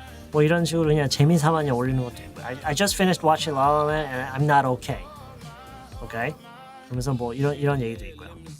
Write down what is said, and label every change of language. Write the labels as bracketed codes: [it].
[ko] 뭐 이런 식으로 그냥 재미삼아 올리는 것도 있고. [en] I just finished watching La La Land and I'm not okay. Okay? [ko] 그러면서 뭐 이런 얘기도 있고요.